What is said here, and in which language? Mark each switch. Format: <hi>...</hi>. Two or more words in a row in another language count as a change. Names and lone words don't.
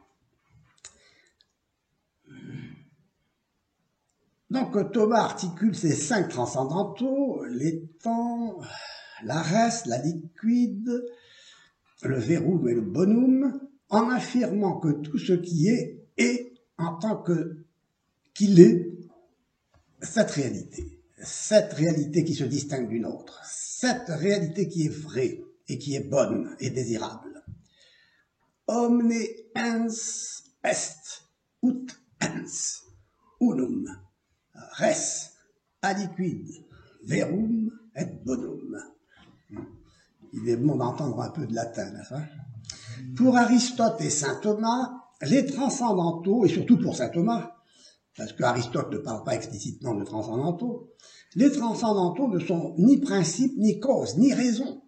<fr>Donc Thomas articule ces 5 transcendantaux, l'étang, la res, la liquide, le verum et le bonum, en affirmant que tout ce qui est en tant qu'il est cette réalité qui se distingue d'une autre, cette réalité qui est vraie et qui est bonne et désirable.</fr> <la>Omne ens est, ut ens, unum, res, aliquid, verum et bonum.</la> <fr>Il est bon d'entendre un peu de latin, n'est-ce pas? Pour Aristote et saint Thomas, les transcendantaux, et surtout pour saint Thomas, parce qu'Aristote ne parle pas explicitement de transcendantaux, les transcendantaux ne sont ni principe, ni cause, ni raison.</fr>